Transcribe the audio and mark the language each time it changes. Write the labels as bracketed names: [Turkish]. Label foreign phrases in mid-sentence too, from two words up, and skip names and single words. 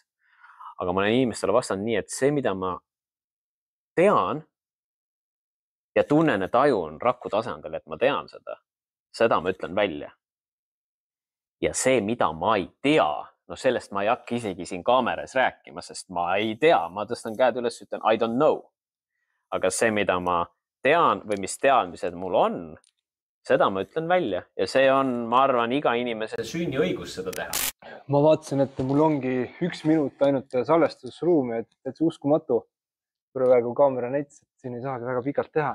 [Estonian] Aga ma olen inimestele vastanud nii, et see, mida ma tean ja tunnen, et aju on raku tasandil, et ma tean seda ma ütlen välja. Ja see, mida ma ei tea, no sellest ma ei hakka isegi siin kaameras rääkima, sest ma ei tea, ma tõstan käed üles, ütlen [English] I don't know. [Estonian] Aga see, mida ma tean või mis teadmised mul on, seda ma ütlen välja ja see on, ma arvan, iga inimese sünniõigus seda teha. Ma vaatasin, et mul ongi 1 minut ainult salvestusruumi, et see uskumatu. Praegu kaamera näitas, et siin ei saagi väga pikalt teha.